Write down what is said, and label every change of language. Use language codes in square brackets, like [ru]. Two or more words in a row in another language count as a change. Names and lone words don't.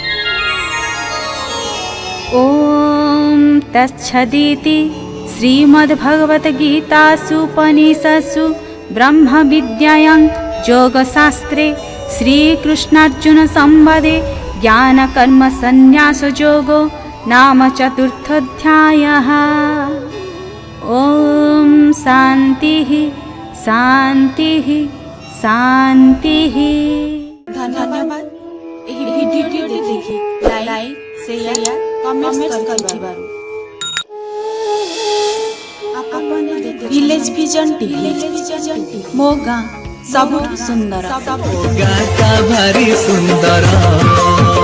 [sa] ଓମ୍ ତଚ୍ଛଦିତି ଶ୍ରୀମଦ୍ଭଗବଦ୍ଗୀତାସୁ ବ୍ରହ୍ମବିଦ୍ୟାୟାଂ ଯୋଗଶାସ୍ତ୍ରେ ଶ୍ରୀକୃଷ୍ଣାର୍ଜୁନ ସମ୍ବାଦେ ଜ୍ଞାନକର୍ମସନ୍ନ୍ୟାସଯୋଗो नाम चतुर्थोऽध्यायः। ओम शांतिः शांतिः शांतिः। [or] धन्यवाद। ଏହି ଭିଡିଓ ଦେଖି ଲାଇକ୍ [en] share comment [or] କରିଥିବାରୁ। आपने विलेज विजन टीवी ମୋ ଗାଁ ସବୁଠୁ ସୁନ୍ଦର। ଗାଁଟା ଭାରି ସୁନ୍ଦର।